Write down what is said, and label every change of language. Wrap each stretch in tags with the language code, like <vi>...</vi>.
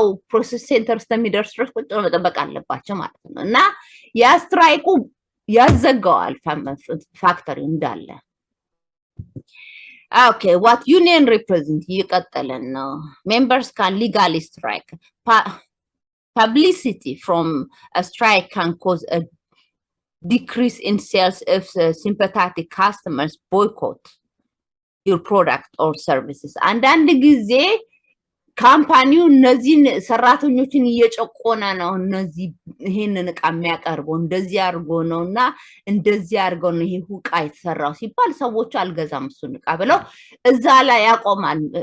<am>ፕሮሰስ ሴንተር ስለሚደርስ ድረስ ቁጭ ብለው መጠበቅ አለባቸው ማለት ነው። እና ያ ስትራይኩ ያዘጋዋል ፋክተሪ እንዳለ።</am> <en>Okay, what union represent</en> <am>ይቀጥለን ነው።</am> <en>Members can legally strike. Publicity from a strike can cause a decrease in sales if sympathetic customers boycott your product or services.</en> <am>አንዳንድ ጊዜ ካምፓኒው እነዚህን ሰራተኞችን እየጨቆነ ነው። እነዚህ ይሄንን ዕቃ የሚያቀርበው እንደዚህ አድርጎ ነውና እንደዚህ አድርገው ነው ይሄ ዕቃ የተሰራው ሲባል ሰዎች አልገዛም እሱን ዕቃ ብለው እዛ ላይ ያቆማል።</am>